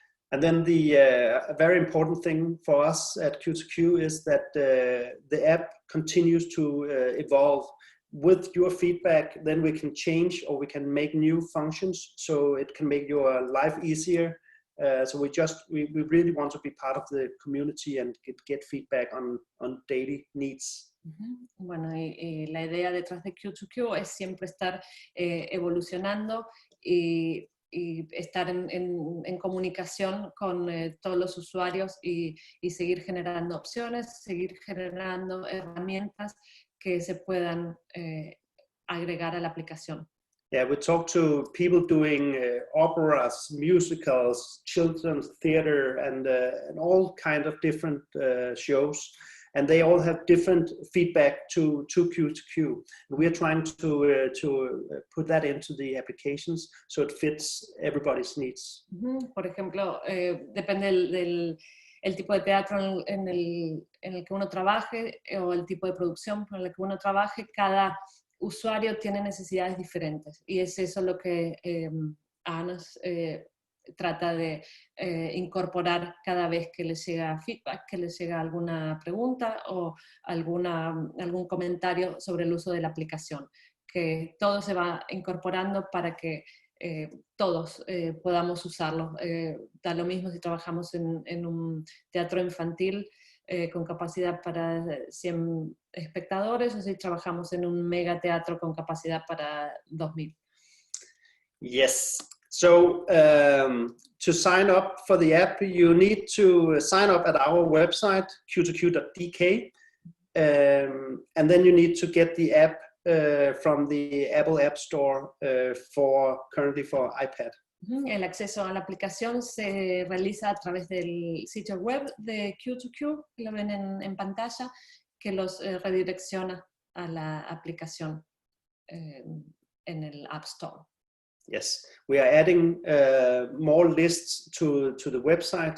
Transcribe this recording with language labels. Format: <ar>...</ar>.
<en>And then a very important thing for us at Q2Q is that the app continues to evolve. With your feedback, then we can change or we can make new functions so it can make your life easier. So we really want to be part of the community and get feedback on daily needs.</en> <es>Bueno, y la idea detrás de Q2Q es siempre estar evolucionando y estar en comunicación con todos los usuarios y seguir generando opciones, seguir generando herramientas que se puedan agregar a la aplicación.</es> <en>Yeah, we talk to people doing operas, musicals, children's theater, and all kind of different shows, and they all have different feedback to Q2Q. And we are trying to put that into the applications so it fits everybody's needs.</en> <es>Por ejemplo, depende el tipo de teatro en el que uno trabaje o el tipo de producción en el que uno trabaje, cada usuario tiene necesidades diferentes y es eso lo que Ana trata de incorporar cada vez que les llega feedback, que les llega alguna pregunta o algún comentario sobre el uso de la aplicación, que todo se va incorporando para que todos podamos usarlo. Da lo mismo si trabajamos en un teatro infantil con capacidad para 100 espectadores o si trabajamos en un megateatro con capacidad para 2000.</es> <en>Yes. So to sign up for the app, you need to sign up at our website, q2q.dk, and then you need to get the app from the Apple App Store currently for iPad.</en> <es>El acceso a la aplicación se realiza a través del sitio web de Q2Q, que lo ven en pantalla, que los redirecciona a la aplicación en el App Store.</es> <en>Yes, we are adding more lists to the website.</en>